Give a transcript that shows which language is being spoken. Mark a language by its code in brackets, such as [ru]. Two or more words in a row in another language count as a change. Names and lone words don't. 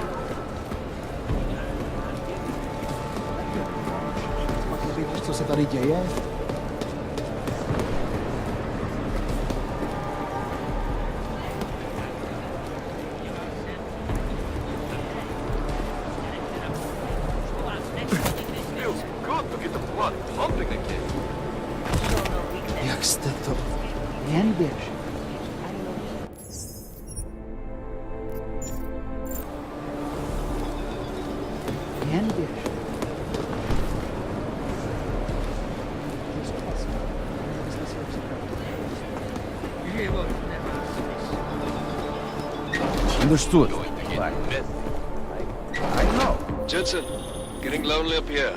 [cs] Víš, co se tady děje? [en] Feels good to get the blood pumping again. [cs] Jak jste to... Jen běž. Jen běž. [en] Understood. I know. Jensen, getting lonely up here.